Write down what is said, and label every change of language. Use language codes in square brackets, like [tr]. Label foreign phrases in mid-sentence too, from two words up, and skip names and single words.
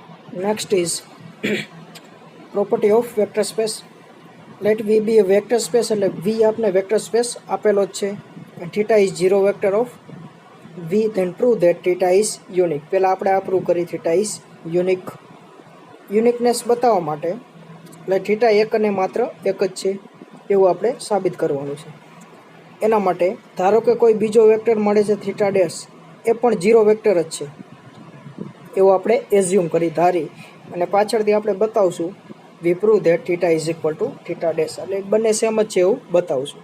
[en] Next is property of vector space. Let V be a vector space, [gu] એટલે V આપને [en] vector space [gu] આપેલો જ છે. [en] And theta is zero vector of V, then prove that theta is unique. [gu] પહેલા આપણે આ prove કરી [en] theta is unique. [gu] Uniqueness બતાવવા માટે એટલે theta એક અને માત્ર એક જ છે એવું આપણે સાબિત કરવાનું છે. એના માટે ધારો કે કોઈ બીજો વેક્ટર મળે છે [en] theta dash, [gu] એ પણ [en] zero vector [gu] જ છે એવું આપણે એઝ્યુમ કરી ધારી અને પાછળથી આપણે બતાવશું [en] we prove that theta is equal to theta dash, [gu] એટલે બંને સેમ જ છે એવું બતાવશું.